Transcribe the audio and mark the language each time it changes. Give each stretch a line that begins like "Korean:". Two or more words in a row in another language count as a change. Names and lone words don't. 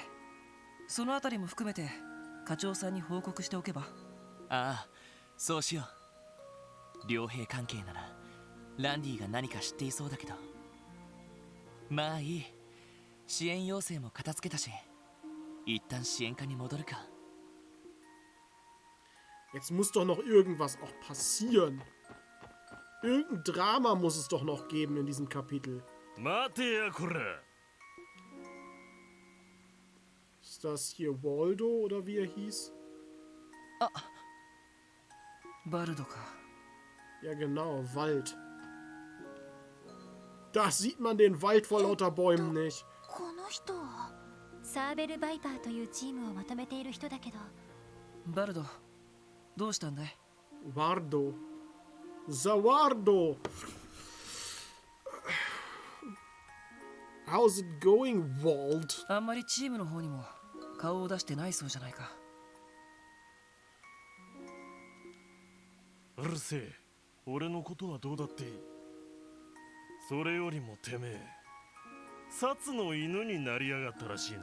Japanese: そのあたりも含めて課長さんに報告しておけば。ああ、そうしよう。良平関係ならランディが何か知っていそうだけど。まあいい。支援要請も片付けたし、一旦支援課に戻るか。
German: Jetzt muss doch noch irgendwas auch passieren. Irgendein Drama muss es doch noch geben in diesem Kapitel. Ist das hier Waldo oder wie er hieß?
Japanese: Ah. Baldo ka.
German: Ja genau, Wald. Da sieht man den Wald vor lauter Bäumen nicht.
Japanese: この人はサーベルバイパーというチームをまとめている人だけど。バルド、どうしたんだい？ワルド。ザワルド。
English: How's it going,
Japanese: Wald? あんまりチームの方にも顔を出してないそうじゃないか。うるせえ。俺のことはどうだっていい。それよりもてめえ、殺の犬になりやがったらしいな。